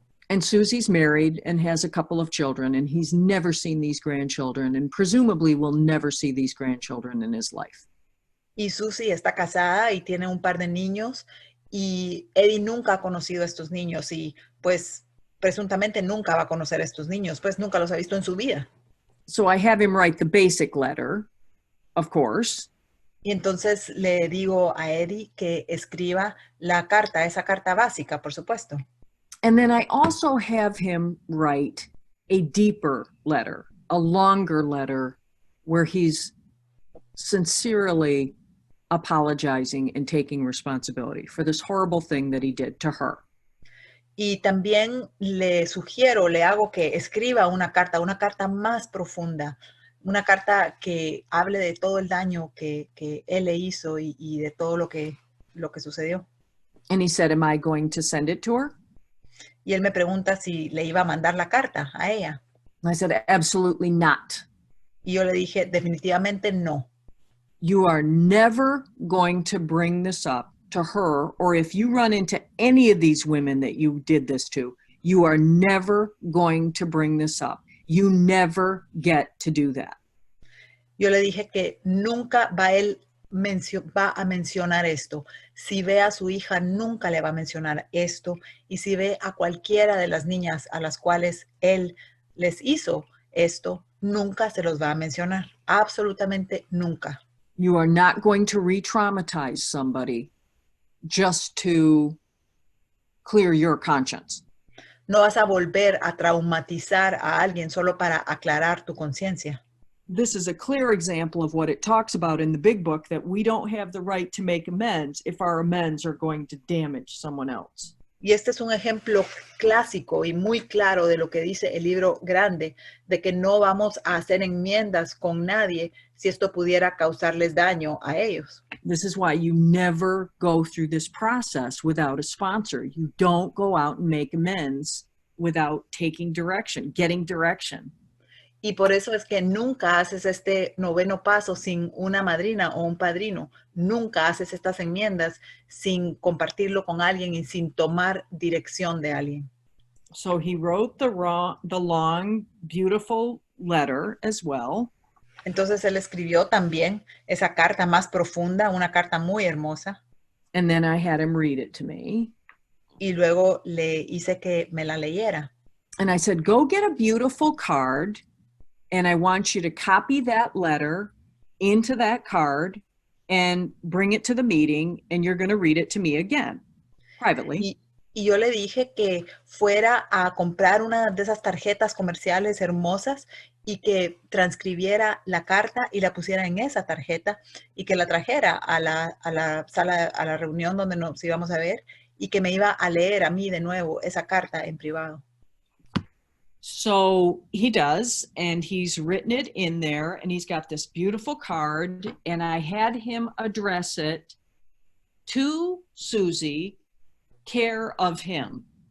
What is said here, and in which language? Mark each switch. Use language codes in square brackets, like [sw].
[en] And Susie's married and has a couple of children, and he's never seen these grandchildren and presumably will never see these grandchildren in his life. [es] Y Susie está casada y tiene un par de niños, y Eddie nunca ha conocido a estos niños y pues presuntamente nunca va a conocer a estos niños, pues nunca los ha visto en su vida. [en] So I have him write the basic letter, of course. [es] Y entonces le digo a Eddie que escriba la carta, esa carta básica, por supuesto. [en] And then I also have him write a deeper letter, a longer letter, where he's sincerely apologizing and taking responsibility for this horrible thing that he did to her. [es] Y también le hago que escriba una carta más profunda, una carta que hable de todo el daño que él le hizo y de todo lo que sucedió. [en] And he said, am I going to send it to her? [es] Y él me pregunta si le iba a mandar la carta a ella. [en] I said, absolutely not. [es] Y yo le dije, definitivamente no. [en] You are never going to bring this up to her, or if you run into any of these women that you did this to, you are never going to bring this up. You never get to do that. [es] Yo le dije que nunca va a mencionar esto. Si ve a su hija, nunca le va a mencionar esto. Y si ve a cualquiera de las niñas a las cuales él les hizo esto, nunca se los va a mencionar. Absolutamente nunca. [en] You are not going to re-traumatize somebody just to clear your conscience. [es] No vas a volver a traumatizar a alguien solo para aclarar tu conciencia. [en] This is a clear example of what it talks about in the big book, that we don't have the right to make amends if our amends are going to damage someone else. [es] Y este es un ejemplo clásico y muy claro de lo que dice el libro grande, de que no vamos a hacer enmiendas con nadie si esto pudiera causarles daño a ellos. [en] This is why you never go through this process without a sponsor. You don't go out and make amends without taking direction, getting direction. [es] Y por eso es que nunca haces este noveno paso sin una madrina o un padrino. Nunca haces estas enmiendas sin compartirlo con alguien y sin tomar dirección de alguien. [en] So he wrote the long, beautiful letter as well. [es] Entonces él escribió también esa carta más profunda, una carta muy hermosa. [en] And then I had him read it to me. [es] Y luego le hice que me la leyera. [en] And I said, go get a beautiful card. And I want you to copy that letter into that card and bring it to the meeting, and you're going to read it to me again, privately. [es] Y yo le dije que fuera a comprar una de esas tarjetas comerciales hermosas y que transcribiera la carta y la pusiera en esa tarjeta y que la trajera a la sala, a la reunión donde nos íbamos a ver, y que me iba a leer a mí de nuevo esa carta en privado. [en] So he does, and he's written it in there, and he's got this beautiful card, and I had him address it to Susie, care of him.